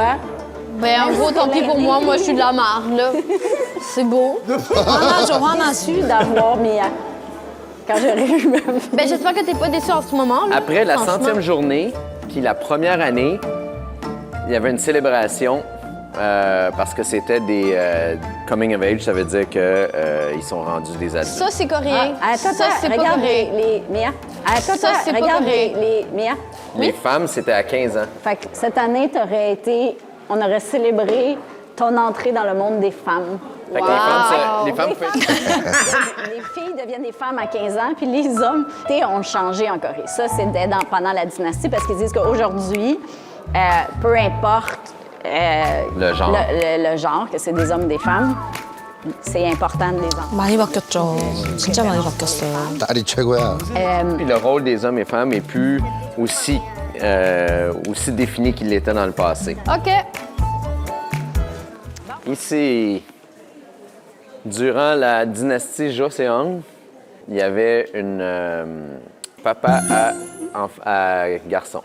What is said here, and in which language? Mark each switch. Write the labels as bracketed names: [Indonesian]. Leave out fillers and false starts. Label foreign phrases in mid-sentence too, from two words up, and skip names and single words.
[French] Ben, en gros, tant pis pour moi. Moi, je suis de la marde, là. C'est beau. déçue d'avoir Mia. Quand j'aurais eu même... Ben, j'espère que t'es pas déçu en ce moment, là. après la Franchement. 100e journée, qui est la première année, il y avait une célébration parce que c'était des [English] coming of age, [French] ça veut dire qu'ils sont rendus des adultes. Ça, c'est coréen. Attends, ça, c'est pas regarde coréen. les Mia. Attends, Ça, c'est pas regarde coréen. les Mia. Les femmes, c'était à 15 ans. Fait que cette année, on aurait célébré ton entrée dans le monde des femmes. Fait que les femmes Les filles deviennent des femmes à 15 ans, puis les hommes ont changé en Corée. Ça, c'était pendant la dynastie, parce qu'ils disent qu'aujourd'hui, peu importe Le genre. le genre, que c'est des hommes ou des femmes, c'est important de les entendre. [Korean] 많이 바뀌었죠. 진짜 많이 바뀌었어요. 딸이 최고야. [French] Puis le rôle des hommes et femmes est plus aussi défini qu'il l'était dans le passé. OK. Ici, durant la dynastie Joseon, il y avait une papa à garçon.